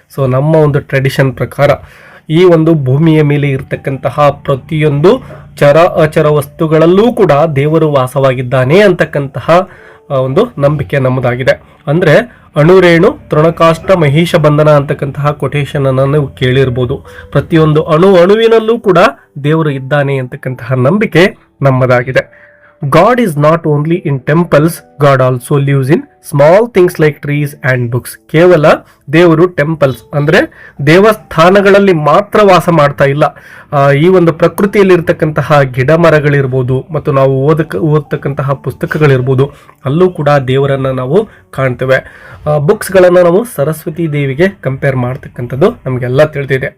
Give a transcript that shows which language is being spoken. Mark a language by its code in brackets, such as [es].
[kn] So ನಮ್ಮ ಒಂದು tradition ಪ್ರಕಾರ ಈ ಒಂದು ಭೂಮಿಯ ಮೇಲೆ ಇರತಕ್ಕಂತಹ ಪ್ರತಿಯೊಂದು ಚರ ಅಚರ ವಸ್ತುಗಳಲ್ಲೂ ಕೂಡ ದೇವರು ವಾಸವಾಗಿದ್ದಾನೆ ಅಂತಕ್ಕಂತಹ ಒಂದು ನಂಬಿಕೆ ನಮ್ಮದಾಗಿದೆ. ಅಂದರೆ ಅಣುರೇಣು ತೃಣಕಾಷ್ಟ ಮಹಿಷ ಬಂಧನ ಅಂತಕ್ಕಂತಹ ಕೊಟೇಶನ್ ಅನ್ನು ನೀವು ಕೇಳಿರ್ಬೋದು. ಪ್ರತಿಯೊಂದು ಅಣುವಿನಲ್ಲೂ ಕೂಡ ದೇವರು ಇದ್ದಾನೆ ಅಂತಕ್ಕಂತಹ ನಂಬಿಕೆ ನಮ್ಮದಾಗಿದೆ. [en] God is not only in temples, God also lives in small things like trees and books. [kn] ಕೇವಲ ದೇವರು ಟೆಂಪಲ್ಸ್ ಅಂದರೆ ದೇವಸ್ಥಾನಗಳಲ್ಲಿ ಮಾತ್ರ ವಾಸ ಮಾಡ್ತಾ ಇಲ್ಲ. ಈ ಒಂದು ಪ್ರಕೃತಿಯಲ್ಲಿ ಇರತಕ್ಕಂತಹ ಗಿಡ ಮರಗಳಿರ್ಬೋದು ಮತ್ತು ನಾವು ಓದತಕ್ಕಂತಹ ಪುಸ್ತಕಗಳಿರ್ಬೋದು, ಅಲ್ಲೂ ಕೂಡ ದೇವರನ್ನ ನಾವು ಕಾಣ್ತೇವೆ. ಬುಕ್ಸ್ಗಳನ್ನು ನಾವು ಸರಸ್ವತಿ ದೇವಿಗೆ ಕಂಪೇರ್ ಮಾಡ್ತಕ್ಕಂಥದ್ದು ನಮಗೆಲ್ಲ ತಿಳಿದಿದೆ.